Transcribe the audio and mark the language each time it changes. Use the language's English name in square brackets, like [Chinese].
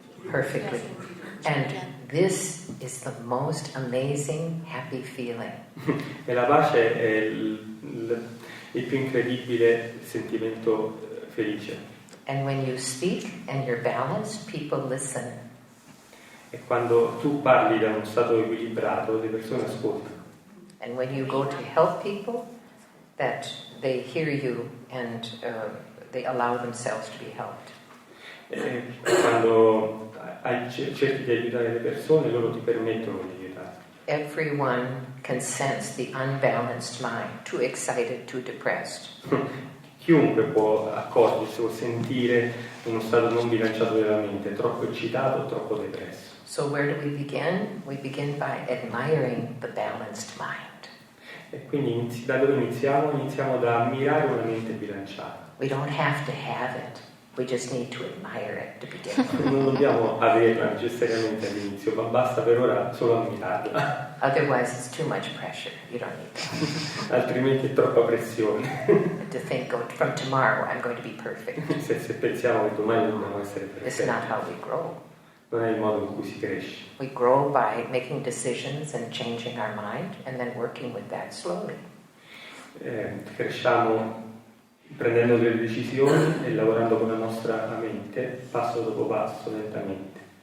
[English] Perfectly. And this is the most amazing, happy feeling. [Italian] E la pace è il più incredibile sentimento felice. [English] And when you speak and you're balanced, people listen. [Italian] E quando tu parli da uno stato equilibrato, le persone ascoltano. [English] And when you go to help people, that they hear you and they allow themselves to be helped. [Italian] E quando cerchi di aiutare le persone, loro ti permettono di aiutare. [English] Everyone can sense the unbalanced mind, too excited, too depressed. [Italian] Chiunque può accorgersi o sentire uno stato non bilanciato della mente, troppo eccitato o troppo depresso. [English] So where do we begin? We begin by admiring the balanced mind. [Italian] E quindi da dove iniziamo? Iniziamo da ammirare una mente bilanciata. [English] We don't have to have it. We just need to admire it to begin with. [Italian] Non dobbiamo averla necessariamente all'inizio, ma basta per ora solo ammirarla. [English] Otherwise, it's too much pressure. You don't need that. [Italian] Altrimenti è troppa pressione. [English] To think, oh, from tomorrow I'm going to be perfect. [Italian] Se pensiamo che domani dobbiamo essere [English] It's not [Italian] perfetti, [English] how we grow. [Italian] non è il modo in cui si cresce. [English] We grow by making decisions and changing our mind and then working with that slowly. [Italian] Cresciamo prendendo delle decisioni e lavorando con la nostra mente, passo dopo passo, lentamente.